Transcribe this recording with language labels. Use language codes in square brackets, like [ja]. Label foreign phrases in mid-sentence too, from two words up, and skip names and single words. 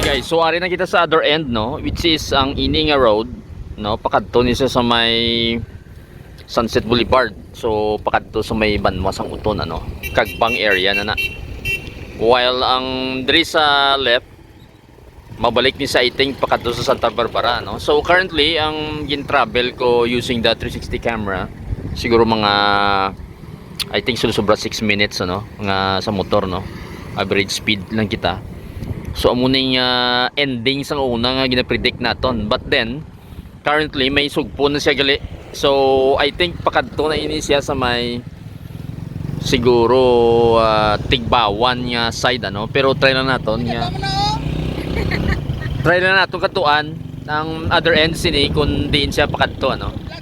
[hil] So ari na kita sa [en] other end, [hil] no, which is ang Ininga Road, no, pakadto ni sa may Sunset Boulevard. So pakadto sa may Banwas ang uton, ano, Kagbang area na na. While ang diri sa left mabalik ni sa iting pakadto sa Santa Barbara, no. So currently ang gin-travel ko using the 360 camera siguro mga [en] I think [hil] sobra 6 minutes, ano, nga sa motor, no. [en] Average speed [hil] lang kita. So amuning ending sa una nga gina-predict naton. [en] But then currently [hil] may sugpo na siya gali. So [en] I think [hil] pakadto na ini siya sa may siguro Tigbawan nga side, ano. Pero try lang naton nga. Try lang naton katuan ang [en] other end [hil] sini kung diin siya pakadto, ano.